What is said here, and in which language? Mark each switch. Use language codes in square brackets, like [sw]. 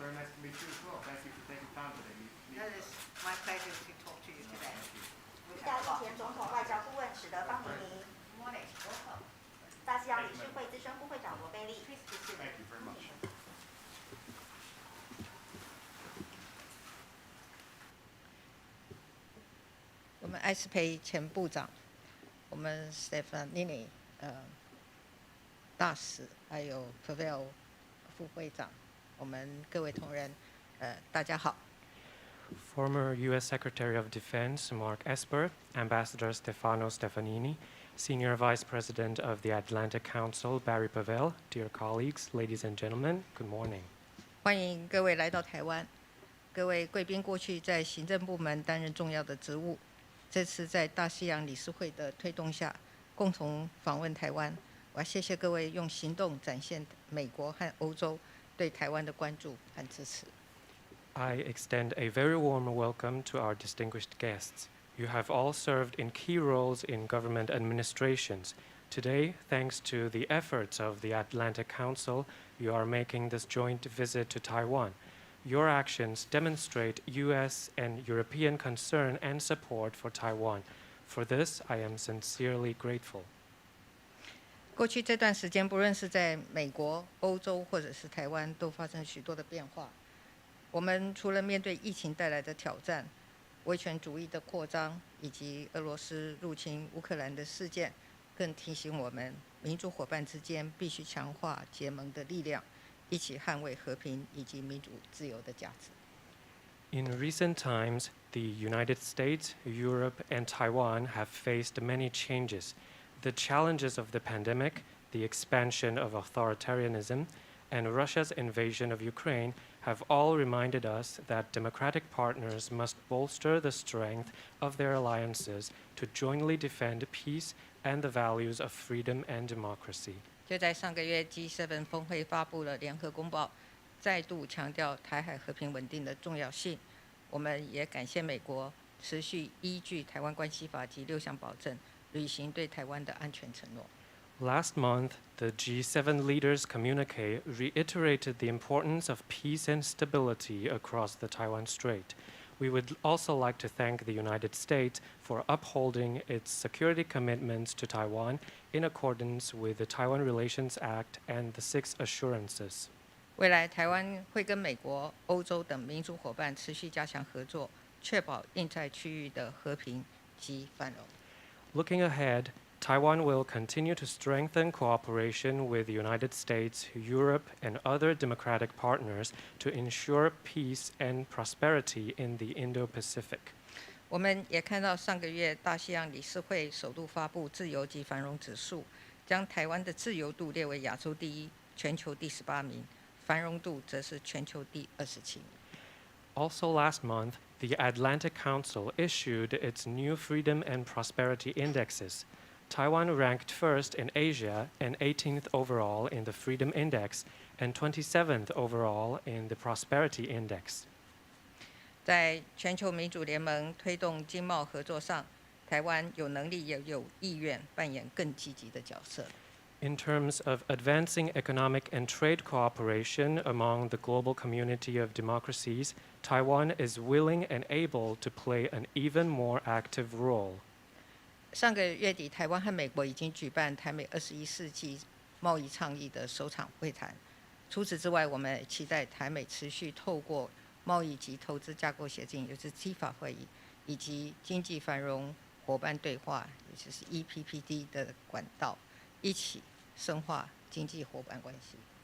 [en] Very nice to meet you as well. Thank you for taking time today. That is my pleasure to talk to you today. [zh] 意大利前总统外交顾问史德方尼尼。 [en] Good morning. Welcome. [zh] 大西洋理事会资深副会长罗贝利。 [en] Thank you very much. [zh] 我们艾斯培前部长，我们 Stefanini 大使，还有 Pavel 副会长，我们各位同仁，大家好。 [en] Former U.S. Secretary of Defense Mark Esper, Ambassador Stefano Stefanini, Senior Vice President of the Atlantic Council Barry Pavel, dear colleagues, ladies and gentlemen, good morning. [zh] 欢迎各位来到台湾。各位贵宾过去在行政部门担任重要的职务，这次在大西洋理事会的推动下，共同访问台湾。我要谢谢各位用行动展现美国和欧洲对台湾的关注和支持。 [en] I extend a very warm welcome to our distinguished guests. You have all served in key roles in government administrations. Today, thanks to the efforts of the Atlantic Council, you are making this joint visit to Taiwan. Your actions demonstrate U.S. and European concern and support for Taiwan. For this, I am sincerely grateful. [zh] 过去这段时间，不论是在美国、欧洲或者是台湾，都发生许多的变化。我们除了面对疫情带来的挑战、威权主义的扩张以及俄罗斯入侵乌克兰的事件，更提醒我们，民主伙伴之间必须强化结盟的力量，一起捍卫和平以及民主自由的价值。 [en] In recent times, the United States, Europe, and Taiwan have faced many changes. The challenges of the pandemic, the expansion of authoritarianism, and Russia's invasion of Ukraine have all reminded us that democratic partners must bolster the strength of their alliances to jointly defend peace and the values of freedom and democracy. [zh] 就在上个月 G7 峰会发布了联合公报，再度强调台海和平稳定的重要性。我们也感谢美国持续依据台湾关系法及6项保证，履行对台湾的安全承诺。 [en] Last month, the G7 leaders' communique reiterated the importance of peace and stability across the Taiwan Strait. We would also like to thank the United States for upholding its security commitments to Taiwan in accordance with the Taiwan Relations Act and the 6 assurances. [zh] 未来台湾会跟美国、欧洲等民主伙伴持续加强合作，确保印太区域的和平及繁荣。 [en] Looking ahead, Taiwan will continue to strengthen cooperation with the United States, Europe, and other democratic partners to ensure peace and prosperity in the Indo-Pacific. [zh] 我们也看到上个月大西洋理事会首度发布自由及繁荣指数，将台湾的自由度列为亚洲第1、全球第18名，繁荣度则是全球第27名。 [en] Also last month, the Atlantic Council issued its new Freedom and Prosperity Indexes. Taiwan ranked first in Asia and 18th overall in the Freedom Index and 27th overall in the Prosperity Index. [zh] 在全球民主联盟推动经贸合作上，台湾有能力也有意愿扮演更积极的角色。 [en] In terms of advancing economic and trade cooperation among the global community of democracies, Taiwan is willing and able to play an even more active role. [zh] 上个月底，台湾和美国已经举办台美21世纪贸易倡议的首场会谈。除此之外，我们也期待台美持续透过贸易及投资架构协定，也就是 TIFA 会议，以及经济繁荣伙伴对话，也就是 EPPD 的管道，一起深化经济伙伴关系。